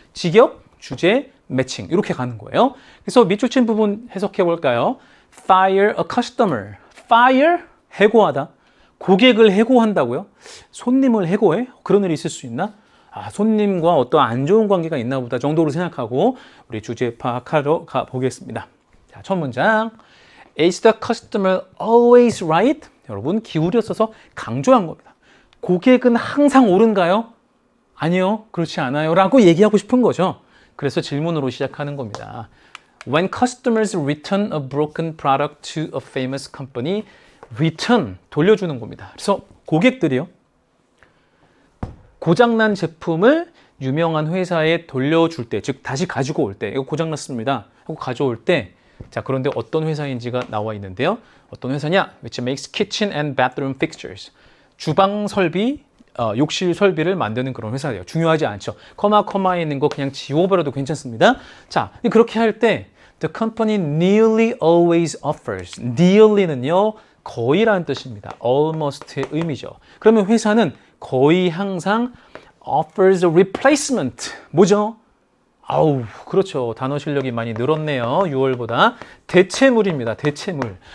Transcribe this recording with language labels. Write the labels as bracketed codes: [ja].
[ko] 직역, 주제, 매칭 이렇게 가는 거예요. 그래서 밑줄 친 부분 해석해 볼까요? [en] Fire a customer. [ko] Fire, 해고하다. 고객을 해고한다고요? 손님을 해고해? 그런 일이 있을 수 있나? 손님과 어떤 안 좋은 관계가 있나 보다 정도로 생각하고 우리 주제 파악하러 가보겠습니다. 자, 첫 문장. [en] Is the customer always right? [ko] 여러분, 기울여 써서 강조한 겁니다. 고객은 항상 옳은가요? 아니요, 그렇지 않아요. 라고 얘기하고 싶은 거죠. 그래서 질문으로 시작하는 겁니다. [en] When customers return a broken product to a famous company, return, [ko] 돌려주는 겁니다. 그래서 고객들이요, 고장난 제품을 유명한 회사에 돌려줄 때, 즉 다시 가지고 올 때, 이거 고장났습니다 하고 가져올 때, 자, 그런데 어떤 회사인지가 나와 있는데요. 어떤 회사냐? [en] Which makes kitchen and bathroom fixtures. [ko] 주방 설비, 욕실 설비를 만드는 그런 회사예요. 중요하지 않죠. 커마에 있는 거 그냥 지워버려도 괜찮습니다. 자, 그렇게 할 때 [en] The company nearly always offers. [ko] nearly는요, 거의라는 뜻입니다. almost의 의미죠. 그러면 회사는 거의 항상 [en] offers a replacement. [ko] 뭐죠? 아우, 그렇죠. 단어 실력이 많이 늘었네요. 6월보다. 대체물입니다. 대체물.